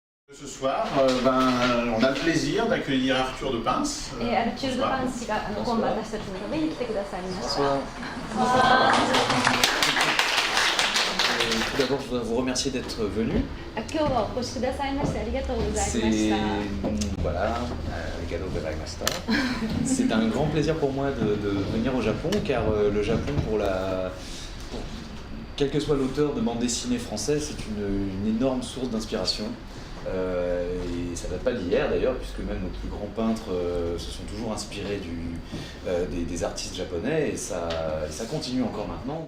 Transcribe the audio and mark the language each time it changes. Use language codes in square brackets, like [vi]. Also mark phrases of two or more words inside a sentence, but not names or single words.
[fr] Ce soir, on a le plaisir d'accueillir Arthur de Pince. [ja] アルチュール・パン氏が今晩私たちのために来てくださいました。 [fr] Tout d'abord, je voudrais vous remercier d'être venu. [ja] 今日はお越しくださいましてありがとうございました。 [fr] Voilà, [ja] ガド ございました. [fr] C'est un grand plaisir pour moi de venir au Japon, car le Japon, quel que soit l'auteur de bande dessinée français, c'est une énorme source d'inspiration. Et ça date pas d'hier d'ailleurs, puisque même nos plus grands peintres se sont toujours inspirés des artistes japonais, et ça continue encore maintenant.